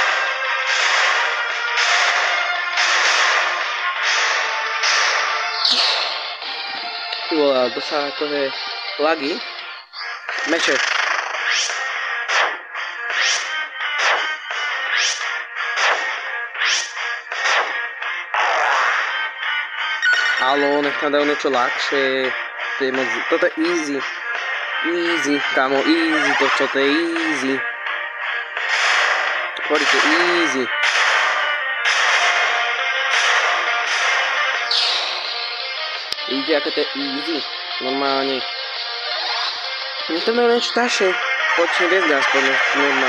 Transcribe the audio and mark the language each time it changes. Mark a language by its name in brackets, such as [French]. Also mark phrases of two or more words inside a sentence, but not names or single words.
[Slovak] Ty vole, ale to sa akože lagy. Meče. Halo, nech tam dajú niečo ľahšie. To je moc... Toto je easy. Easy, kamo, easy to čo, to je easy. Poďte, easy. Vidíte, aké to je easy. Normálne. Nech tam dajú niečo ťažšie. Počne hviezdy aspoň, normálne.